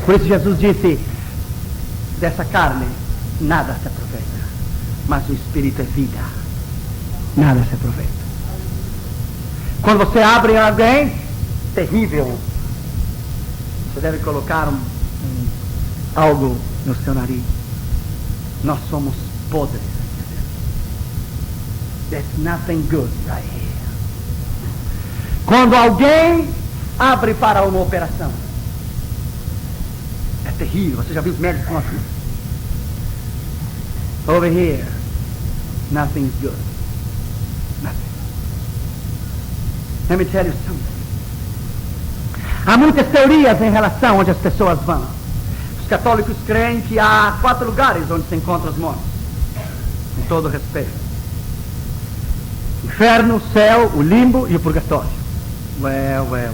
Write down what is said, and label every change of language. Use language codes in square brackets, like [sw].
[pt] Por isso Jesus disse, dessa carne nada se aproveita, mas o Espírito é vida. Nada se aproveita. Quando você abre alguém, terrível, você deve colocar algo no seu nariz. Nós somos podres. [en] There's nothing good right here. [pt] Quando alguém abre para uma operação, é terrível. Você já viu os médicos como assim? [en] Over here, nothing is good. Nothing. Let me tell you something. [pt] Há muitas teorias em relação onde as pessoas vão. Os católicos creem que há 4 lugares onde se encontram os mortos. Com todo respeito. Inferno, o céu, o limbo e o purgatório. Well.